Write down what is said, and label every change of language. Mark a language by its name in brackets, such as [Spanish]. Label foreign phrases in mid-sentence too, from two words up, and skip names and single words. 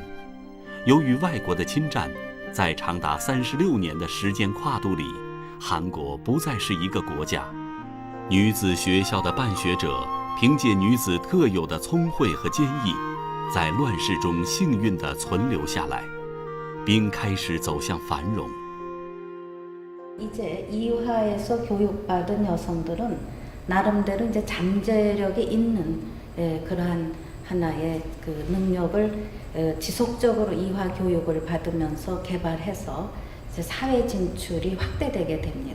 [Chinese] 由于外国的侵占，在长达36年的时间跨度里，韩国不再是一个国家。女子学校的办学者凭借女子特有的聪慧和坚毅，在乱世中幸运地存留下来，并开始走向繁荣。 [Korean] 이제 이화에서 교육받은 여성들은 나름대로 이제 잠재력이 있는 그러한 하나의 그 능력을 지속적으로 이화 교육을 받으면서 개발해서 이제 사회 진출이 확대되게 됩니다.